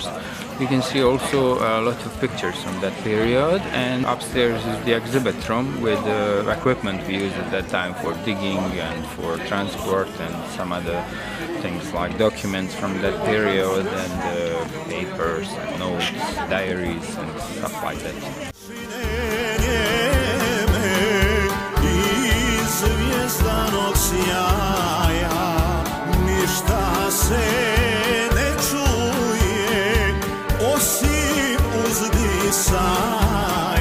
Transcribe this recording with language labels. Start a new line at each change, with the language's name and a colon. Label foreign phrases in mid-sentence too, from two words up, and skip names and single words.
English: You can see also a lot of pictures from that period, and upstairs is the exhibit room with the equipment we used at that time for digging and for transport and some other things like documents from that period and papers and notes, diaries and stuff like that.
Croatian: Zvijezdanog sjaja ništa se ne čuje osim uzdisanja.